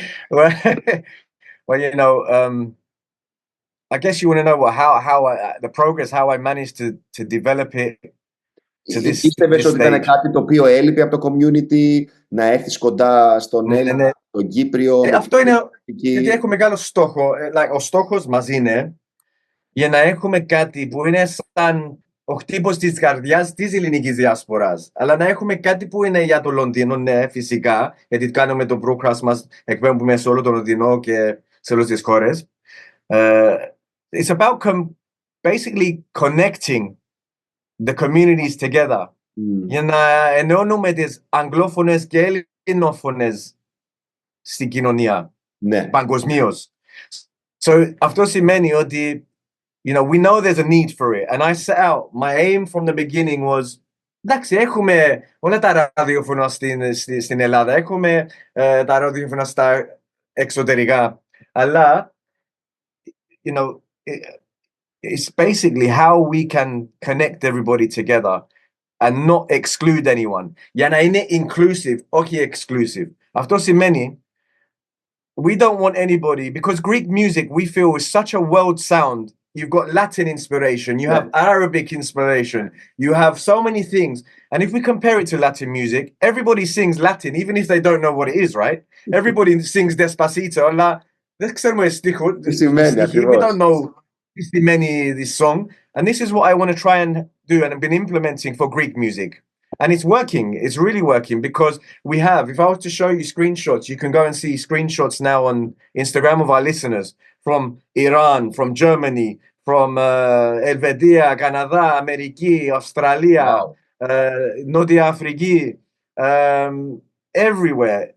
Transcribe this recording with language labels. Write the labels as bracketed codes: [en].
[en] Well, I guess you want to know how the progress, how I managed to develop it to this [el] Πίστευες ότι ήταν κάτι το οποίο έλειπε από το community, να έρθεις κοντά στον Έλληνα, τον Κύπριο? Αυτό είναι γιατί έχω μεγάλο στόχο. Ο στόχος μας είναι για να έχουμε κάτι που είναι σαν ο χτύπος της καρδιάς της ελληνικής διάσπορας. Αλλά να έχουμε κάτι που είναι για το Λονδίνο, ναι, φυσικά, γιατί κάνουμε το broadcast μας, εκπέμπουμε σε όλο το Λονδίνο και σε όλες τις χώρες. [en] It's about basically connecting the communities together. [el] Για να ενώνουμε τις αγγλόφωνες και ελληνόφωνες στην κοινωνία, παγκοσμίως. [en] So [el] αυτό σημαίνει ότι [en] we know there's a need for it. And I set out, my aim from the beginning was, [el] εντάξει, έχουμε όλα τα ραδιόφωνα στην Ελλάδα, έχουμε τα ραδιόφωνα στα εξωτερικά, αλλά, [en] it's basically how we can connect everybody together and not exclude anyone. [el] Για να είναι inclusive, όχι exclusive. Αυτό σημαίνει, [en] we don't want anybody, because Greek music, we feel, is such a world sound. You've got Latin inspiration, you have Arabic inspiration, you have so many things. And if we compare it to Latin music, everybody sings Latin, even if they don't know what it is, right? Everybody sings Despacito, [el] αλλά δεν ξέρουμε στίχο. [en] We don't know this song. And this is what I want to try and do, and I've been implementing for Greek music. And it's working, it's really working, because we have, if I was to show you screenshots, you can go and see screenshots now on Instagram of our listeners from Iran, from Germany, from Ελβετία, Canada, Ameriki, Australia, Νότια Αφρική, everywhere.